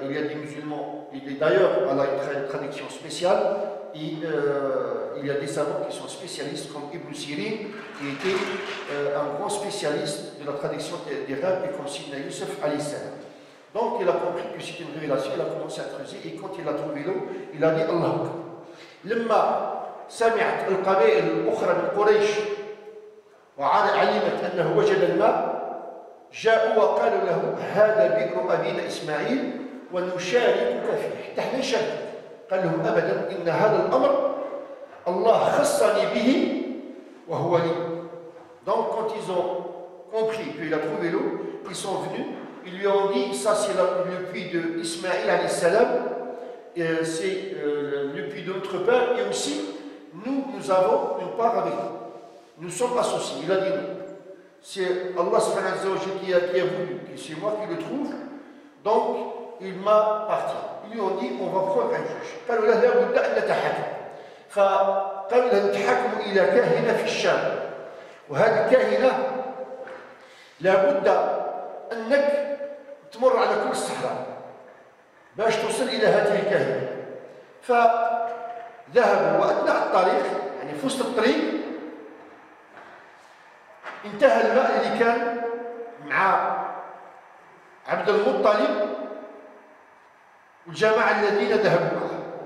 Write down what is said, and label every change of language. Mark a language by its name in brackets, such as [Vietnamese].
[French] Il y a des musulmans, et d'ailleurs, elle a une traduction spéciale, et il y a des savants qui sont spécialistes, comme Ibn Sirin, qui était un grand spécialiste de la traduction des rêves, et comme Sidna Youssef alayhi salam. Donc il a compris que c'était une révélation, il a commencé à creuser et quand il a trouvé l'eau, il a dit Allah Akbar. [Arabic] لما سمعت القبائل الأخرى من قريش وعاد أنه وجد الماء جاءوا وقالوا له هذا بئر أبينا إسماعيل ونشاركك فيه حتى احنا نشاركك. قال لهم أبدا إن هذا الأمر Allah khassani bihi wa huwa li. [French] Donc quand ils ont compris qu'il a trouvé l'eau, ils sont venus, ils lui ont dit ça c'est le puits de Ismaïl alayhi salam, c'est le puits de notre père et aussi nous avons une part avec nous. Nous sommes associés. Il a dit non. C'est Allah subhanahu wa ta'ala qui a voulu, que c'est moi qui le trouve. Donc il m'a parti. Ils lui ont dit on va prendre un juge. [Arabic] فقالوا لهم تحكموا إلى كاهنة في الشام وهذه الكاهنة لابد أنك تمر على كل الصحراء باش توصل إلى هذه الكاهنة. فذهبوا وأثناء الطريق يعني في وسط الطريق انتهى الماء اللي كان مع عبد المطلب والجماعة الذين ذهبوا معه.